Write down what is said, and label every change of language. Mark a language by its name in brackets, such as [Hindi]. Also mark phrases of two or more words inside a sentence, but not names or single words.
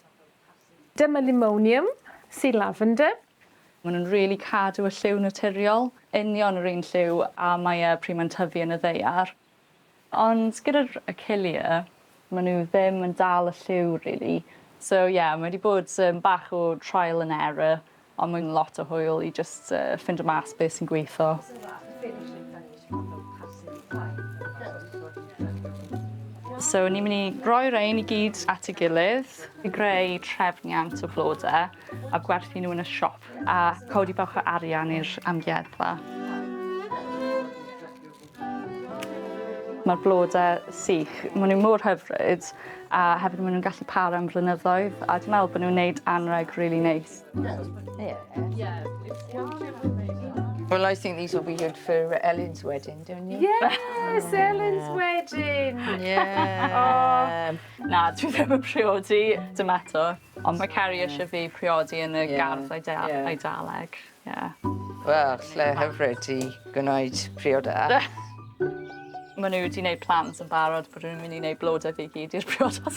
[Welsh] Dyma limonium, sy'n lavender. Maen nhw'n rili cadw y lliw naturiol, union yr un lliw a mae pryd mae'n tyfu yn y ddaear. Ond gyda'r Achillea, maen nhw ddim yn dal y lliw, really. So, mae wedi bod bach o [English] trial and error, [Welsh] ond mae'n lot o hwyl i just ffindio mas beth sy'n gweithio. So, ni'n mynd i roi rein i gyd at ei gilydd, i greu trefniant o flodau, a gwerthu nhw yn y siop, a codi bach o arian i'r amgueddfa. Mae'r blodau sych, maen nhw mor hyfryd, a hefyd maen nhw'n gallu para am flynyddoedd, a dwi'n meddwl bod nhw'n gwneud anreg rili neis. [English] Well, I think these will be good for Ellen's wedding, don't you? Yes, Ellen's wedding. Yeah. [Welsh] Na, dwi ddim yn priodi, dim eto. Ond mae Ceri eisiau fi priodi yn y gardd Eidaleg. Wel, lle hyfryd i gwneud priodau. Maen nhw wedi gwneud plans yn barod bod nhw'n mynd i wneud blodau fi gyd i'r priodas.